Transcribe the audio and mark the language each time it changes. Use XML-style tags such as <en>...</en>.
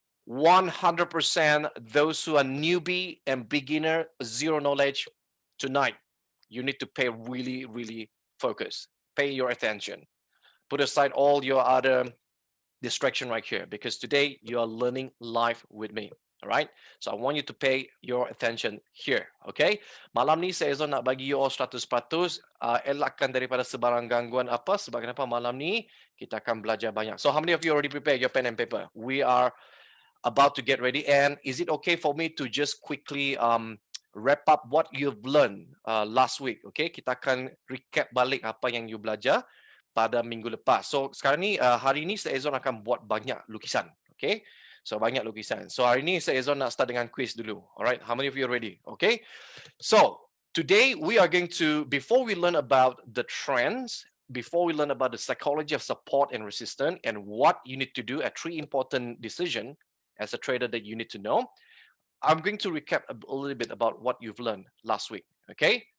<en>100% those who are newbie and beginner, zero knowledge, tonight, you need to pay really focus. Pay your attention. Put aside all your other distraction right here, because today you are learning live with me. All right, so I want you to pay your attention here.</en> <ms>Okay, malam ni saya Zon nak bagi</ms> <en>you all</en> <ms>100%, elakkan daripada sebarang gangguan apa. Sebab kenapa malam ni kita akan belajar banyak.</ms> <en>So how many of you already prepare your pen and paper? We are about to get ready. And is it okay for me to just quickly wrap up what you've learned last week?</en> <ms>Okay, kita akan recap balik apa yang you belajar pada minggu lepas. So sekarang ni hari ni saya Zon akan buat banyak lukisan. Okay, so banyak lukisan. So hari ni saya Zon nak start dengan quiz dulu.</ms> <en>Alright, how many of you are ready? Okay, so today we are going to, before we learn about the trends, before we learn about the psychology of support and resistance and what you need to do, a 3 important decision as a trader that you need to know, I'm going to recap a little bit about what you've learned last week. Okay.</en>